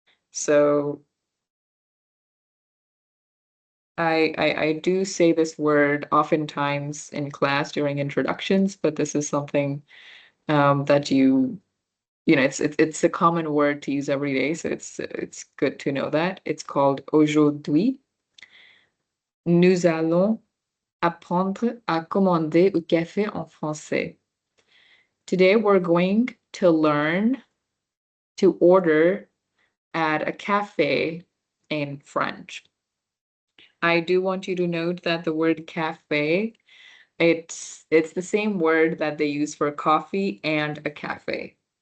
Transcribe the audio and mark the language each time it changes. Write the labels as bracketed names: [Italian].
[English] So I do say this word oftentimes in class during introductions, but this is something that it's a common word to use every day, so it's good to know that. It's called aujourd'hui. [French] Nous allons apprendre à commander un café en français. [English] Today we're going to learn to order at a cafe in French. I do want you to note that the word cafe, it's the same word that they use for coffee and a cafe.